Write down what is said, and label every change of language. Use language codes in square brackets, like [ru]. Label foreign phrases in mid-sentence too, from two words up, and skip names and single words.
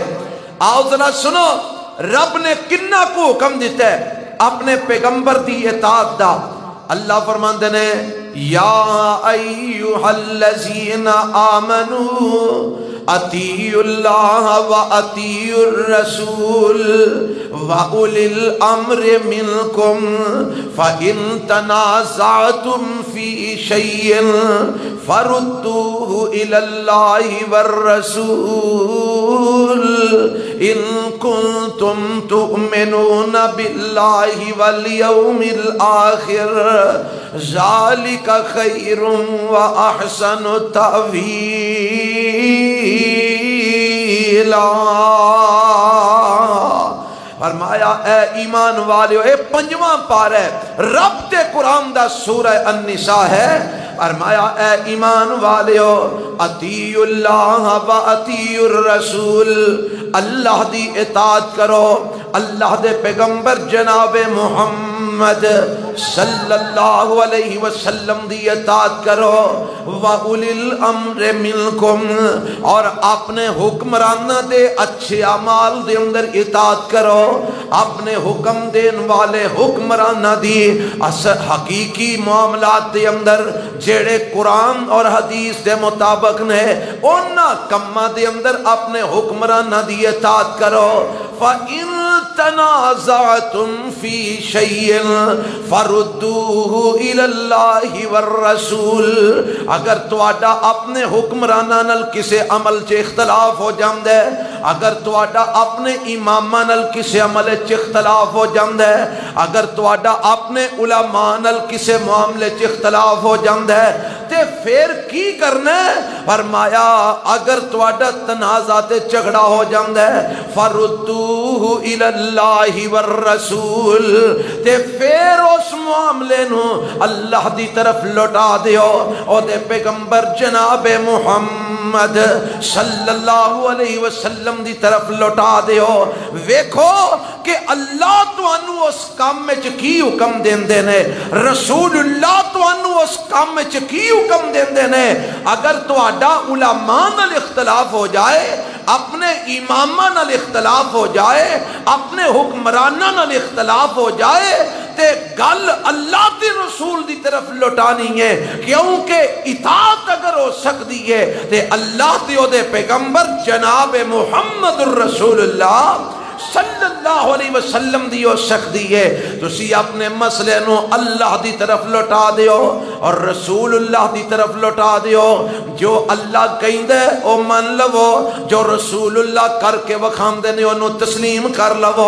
[pa] آؤ ذرا سنو رب نے کنا کو حکم دیتا ہے اپنے پیغمبر دی اطاعت دا. اللہ فرماندے نے [ar] یا ایھا الذین آمنوا اطیعوا اللہ و اطیعوا الرسول وَأُولِي الْأَمْرِ مِنْكُمْ فَإِنْ تَنَازَعْتُمْ فِي شَيْءٍ فَرُدُّوهُ إِلَى اللَّهِ وَالرَّسُولِ إِن كُنتُمْ تُؤْمِنُونَ بِاللَّهِ وَالْيَوْمِ الْآخِرِ ذَلِكَ خَيْرٌ وَأَحْسَنُ تَأْوِيلًا. [pa] فرمایا اے ایمان والیو، اے پنجواں پارہ رب تے قرآن دا سورہ النساء ہے، فرمایا اے ایمان والیو [ar] اطیعوا اللہ و اطیعوا الرسول، [pa] اللہ دی اطاعت کرو، اللہ دے پیغمبر جناب محمد [ar] صلی اللہ علیہ وسلم [pa] دی اطاعت کرو، [ar] وَأُولِي الْأَمْرِ مِنْكُمْ، [pa] اور اپنے حکمرانہ دے اچھے اعمال دے اندر اطاعت کرو، اپنے حکم دین والے حکمرانہ دی حقیقی معاملات دے اندر جیڑے قرآن اور حدیث دے مطابق نے انہاں کمہ دے اندر اپنے حکمرانہ دی اطاعت کرو۔ [ar] فَإِن تَنَازَعْتُمْ فِي شَيْءٍ فَرُدُّوهُ إِلَى اللَّهِ وَالرَّسُولِ، [pa] اگر تواڈا اپنے حکمرانہ نال کسے عمل چ اختلاف ہو جاندے، اگر تواڈا اپنے امامہ نال کسے عمل چ اختلاف ہو جاندے، اگر تواڈا اپنے علماء نال کسے معاملے چ اختلاف ہو جاندے تے پھر کی کرنا ہے؟ فرمایا اگر تواڈا تنازع تے جھگڑا ہو جاندے [ar] فَرُدُّوهُ إِلَى اللَّهِ وَالرَّسُولِ، [pa] تے پھر اس معاملے نو اللہ دی طرف لوٹا دیو، او دے پیغمبر جناب محمد [ar] صلی اللہ علیہ وسلم [pa] دی طرف لوٹا دیو۔ ویکھو کہ اللہ تانوں اس کام وچ کی حکم دیندے نے، رسول اللہ تانوں اس کام وچ کی حکم دیندے نے۔ اگر تہاڈا علماء نال اختلاف ہو جائے، اپنے امامہ نال اختلاف ہو جائے، اپنے حکمرانہ نال اختلاف ہو جائے تے گل اللہ دی رسول دی طرف لوٹانی ہے، کیونکہ اطاعت اگر ہو سکتی ہے تے اللہ تے او دے پیغمبر جناب محمد الرسول اللہ [ar] صلی اللہ علیہ وسلم [pa] دی ہو سکتی ہے۔ تسی اپنے مسئلے نو اللہ دی طرف لوٹا دیو اور رسول اللہ دی طرف لوٹا دیو، جو اللہ کہیں دے او من لو، جو رسول اللہ کر کے وکھام دے نے انہوں تسلیم کر لو۔